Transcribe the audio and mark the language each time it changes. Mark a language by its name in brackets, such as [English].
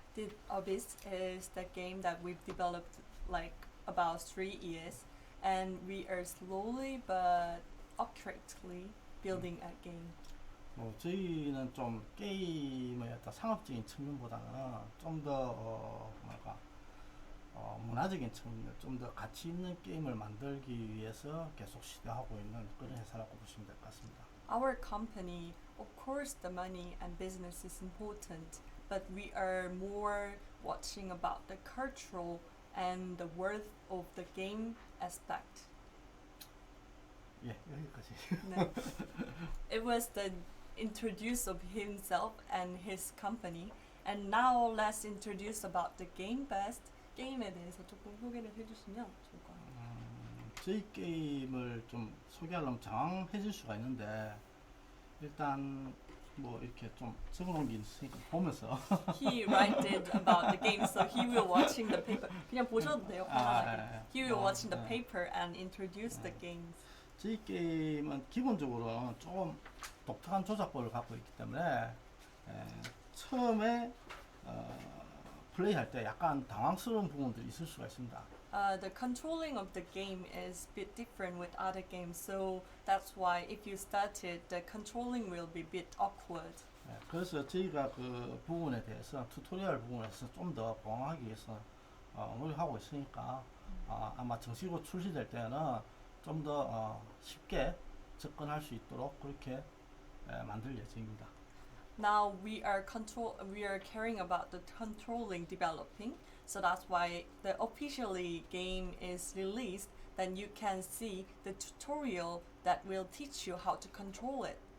[English] Deep Abyss is the game that we've developed like about 3 years, and we are slowly but accurately building a game. [Korean] 저희는 좀 게임의 어떤 상업적인 측면보다는 좀 더 문화적인 측면, 좀 더 가치 있는 게임을 만들기 위해서 계속 시도하고 있는 그런 회사라고 보시면 될 것 같습니다. [English] Our company, of course, the money and business is important, but we are more watching about the cultural and the worth of the game aspect. [Korean] 예, 여기까지. [English] No. It was the introduce of himself and his company, and now let's introduce about the game best. [Korean] 게임에 대해서 조금 소개를 해주시면 좋을 것 같아요. 저희 게임을 좀 소개하려면 장황해질 수가 있는데 일단 뭐 이렇게 좀 적어놓은 게 있으니까 보면서 [English] He wrote about the game, so he will watching the paper. [Korean] 그냥 보셔도 돼요. [English] He will watching the paper and introduce the games. [Korean] 저희 게임은 기본적으로 조금 독특한 조작법을 갖고 있기 때문에 처음에 플레이할 때 약간 당황스러운 부분들이 있을 수가 있습니다. [English] The controlling of the game is a bit different with other games, so that's why if you start it, the controlling will be a bit awkward. [Korean] 그래서 저희가 그 부분에 대해서 튜토리얼 부분에서 좀 더 보완하기 위해서 노력하고 있으니까 아마 정식으로 출시될 때는 좀 더 쉽게 접근할 수 있도록 그렇게 만들 예정입니다. [English] Now we are caring about the controlling developing, so that's why the officially game is released. Then you can see the tutorial that will teach you how to control it.